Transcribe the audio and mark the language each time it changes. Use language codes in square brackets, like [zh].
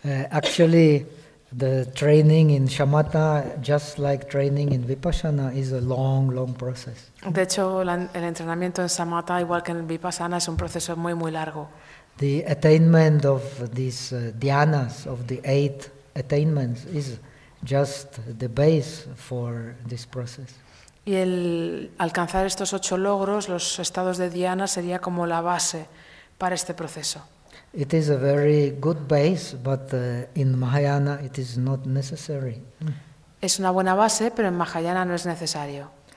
[en] Actually, the training in shamatha, just like training in vipassana, is a long, long process. [es] De hecho, el entrenamiento en shamatha, igual que en vipassana, es un proceso muy, muy largo. [en] The attainment of these dhyanas, of the eight attainments, is just the base for this process. [es] Y el alcanzar estos 8 logros, los estados de Dhyana, sería como la base para este proceso. [en] It is a very good base, but in Mahayana it is not necessary. [es] Es una buena base, pero en Mahayana no es necesario.